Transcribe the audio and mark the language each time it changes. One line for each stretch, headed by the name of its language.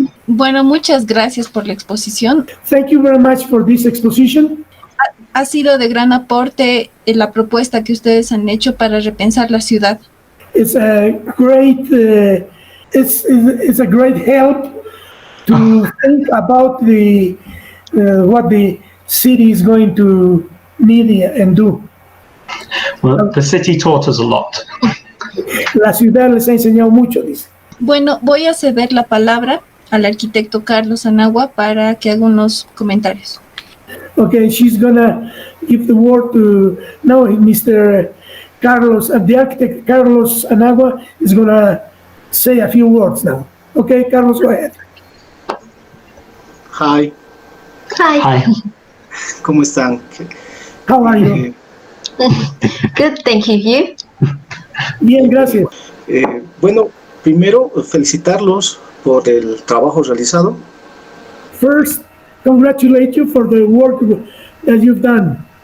Spanish: Bueno, muchas gracias por la exposición.
English: Thank you very much for this exposition.
Spanish: Ha sido de gran aporte la propuesta que ustedes han hecho para repensar la ciudad.
English: It's a great it's a great help to think about what the city is going to need and do. Well, the city taught us a lot.
Spanish: La ciudad les ha enseñado mucho, dice. Bueno, voy a ceder la palabra al arquitecto Carlos Anagua para que haga unos comentarios.
English: Okay, she's gonna give the word to now Mr. Carlos, the architect Carlos Anagua is gonna say a few words now. Okay, Carlos, go ahead. Hi, Hi. Hi.
Spanish: ¿cómo están?
English: How are you? Good, thank you. You?
Spanish: Bien, gracias. Bueno, primero felicitarlos por el trabajo realizado.
English: First, congratulate you for the work that you've done.